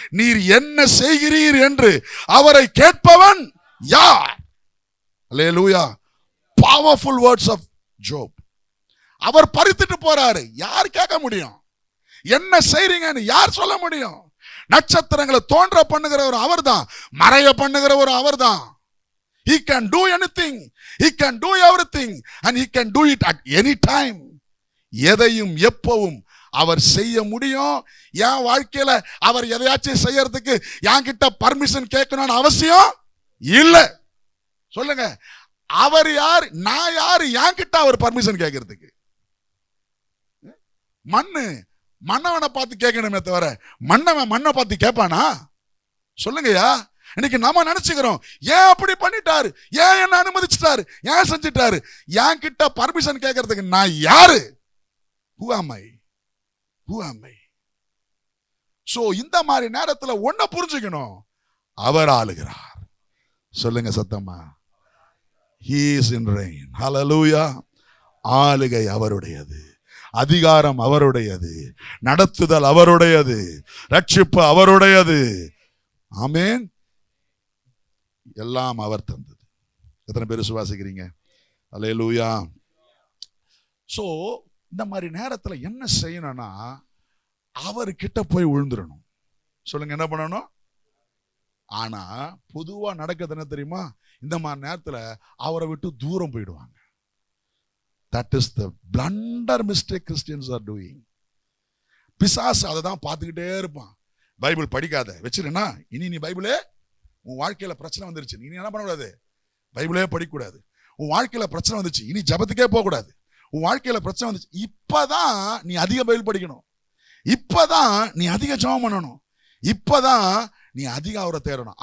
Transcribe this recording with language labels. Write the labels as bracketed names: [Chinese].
[Tamil] நீர் என்ன செய்கிறீர் என்று அவரை கேட்பவன் யார்? அல்லேலூயா. [English] Powerful words of Job. [Tamil] அவர் பறித்துட்டு போறாரு, யார் கேட்க முடியும்? என்ன செய்றீங்கன்னு யார் சொல்ல முடியும்? நட்சத்திரங்களை தோன்ற பண்ணுகிறவர் அவர்தான், மறைய பண்ணுகிறவர் அவர்தான். [English] He can do anything, he can do everything and he can do it at any time. [Tamil] எதையும் எப்பவும் அவர் செய்ய முடியும். என் வாழ்க்கையில அவர் எதையாச்சும் செய்யறதுக்கு என்கிட்ட பர்மிஷன் கேட்கணும்னு அவசியம் இல்லை. சொல்லுங்க, அவர் யார், நான் யாரு என்கிட்ட அவர் பர்மிஷன் கேட்கறதுக்கு? மன்னவனை பார்த்து கேட்கணுமே தவிர மன்னவன் மண்ணை பார்த்து கேட்பானா? சொல்லுங்கய்யா. இன்னைக்கு நாம நினைச்சுக்கிறோம், ஏன் அப்படி பண்ணிட்டாரு, ஏன் என்ன அனுமதிச்சிட்டாரு, ஏன் செஞ்சிட்டாரு, என்கிட்ட பர்மிஷன் கேட்கறதுக்கு நான் யாரு? [English] Who am I? Who am I? [Tamil] So இந்த மாதிரி நேரத்துல ஒன்ன புரிஞ்சுக்கணும், அவர் ஆளுகிறார். சொல்லுங்க சத்தமா, [English] he is in reign. Hallelujah. [Tamil] ஆளுகை அவருடையது, அதிகாரம் அவருடையது, நடத்துதல் அவருடையது, ரட்சிப்பு அவருடையது. ஆமென். எல்லாம் அவர் தந்தது. எத்தனை பேர் விசுவாசிக்கிறீங்க? அல்லேலூயா. சோ இந்த மாதிரி நேரத்துல என்ன செய்யணும்னா, அவர்கிட்ட போய் விழுந்துடணும். சொல்லுங்க, என்ன பண்ணணும்? ஆனா பொதுவா நடக்கிறது என்ன தெரியுமா? இந்த மாதிரி நேரத்துல அவரை விட்டு தூரம் போயிடுவாங்க. [English] That is the blunder mistake Christians are doing. [Tamil] பிசாசு அதை தான் பார்த்துக்கிட்டே இருப்பான். பைபிள் படிக்காத வச்சிருன்னா, இனி நீ பைபிளே, உன் வாழ்க்கையில பிரச்சனை வந்துருச்சு, நீ என்ன பண்ணக்கூடாது? பைபிளே படிக்கக்கூடாது. உன் வாழ்க்கையில பிரச்சனை வந்துச்சு, இனி ஜபத்துக்கே போகக்கூடாது. உன் வாழ்க்கையில பிரச்சனை வந்துச்சு, இப்பதான் நீ அதிக பைபிள் படிக்கணும், இப்பதான் நீ அதிக ஜெபம் பண்ணணும், இப்பதான் நீ அதிக அவரை தேடணும்.